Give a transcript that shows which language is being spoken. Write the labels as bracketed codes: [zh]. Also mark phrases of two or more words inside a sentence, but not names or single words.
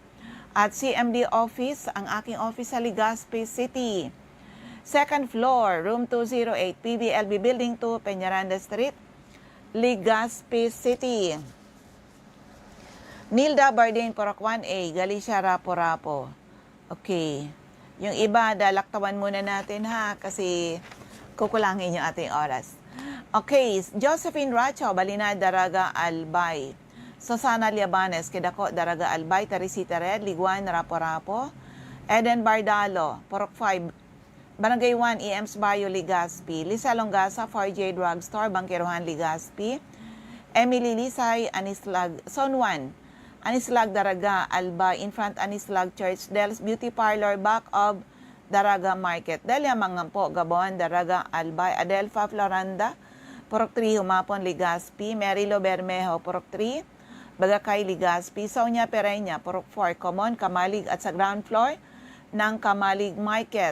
[tl] At CMD Office, ang aking office sa Legazpi City. [en] Second floor, room 208, PBLB Building 2, Peñaranda Street, Legazpi City. [tl] Nilda Bardin, Purok 1A, Galicia, Rapo-Rapo. Okay. Yung iba, dalaktawan muna natin ha, kasi kukulangin yung ating oras. Okay, Josephine Racho, Balinad, Daraga, Albay. Susana Liabanes, Kidako, Daraga, Albay. Teresita Red, Liguan, Rapo-Rapo. Eden Bardalo, Purok 5, Barangay 1, EMS Bayo, Legazpi. Lisa Longasa, 4J Drugstore, Bangkiruhan, Legazpi. Emily Lisay, Anislag, Zone 1, Anislag, Daraga, Albay. [en] In front, Anislag Church, Del's Beauty Parlor, back of Daraga Market. [tl] Delia Mangampo, Gabon, Daraga, Albay. Adelfa Floranda, Purok 3, Humapon, Legazpi. Merilo Bermejo, Purok 3, Bagakay, Legazpi. Sonia Pereña, Purok 4, Common, Kamalig at sa ground floor ng Kamalig Market.